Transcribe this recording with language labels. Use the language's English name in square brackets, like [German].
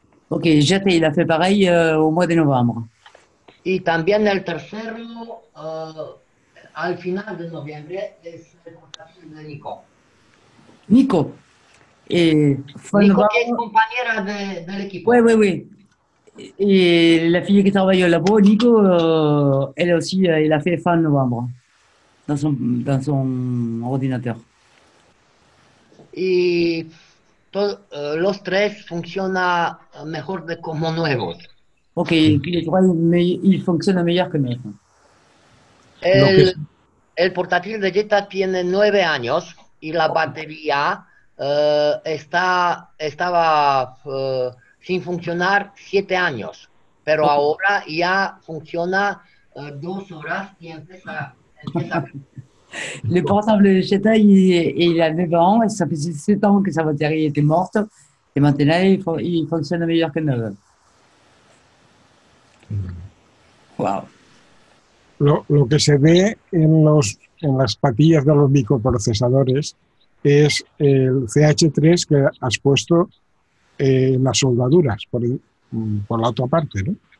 [French] Ok, Jet, il a fait pareil au mois de novembre. [Spanish] Y también el tercero, al final de noviembre, es el portátil de Nico. Nico. Nico, que es compañera del equipo. [French] Oui. Et la fille qui travaille au labo, Nico, elle aussi, elle a fait fin novembre dans son ordinateur. [Spanish] Y los tres funcionan mejor de como nuevos. [French] Ok, les trois, ils fonctionnent meilleur que neuf. [Spanish] El portátil de Jetta tiene 9 años y la batería estaba sin funcionar 7 años, pero ahora ya funciona 2 horas y empieza. [French] Le portable de Cheta, il a 9 ans, et ça faisait 7 ans que sa batterie était morte, et maintenant il fonctionne meilleur que 9. Wow. [Spanish] Lo que se ve en las patillas de los microprocesadores es el CH3 que has puesto en las soldaduras, por la otra parte, ¿no?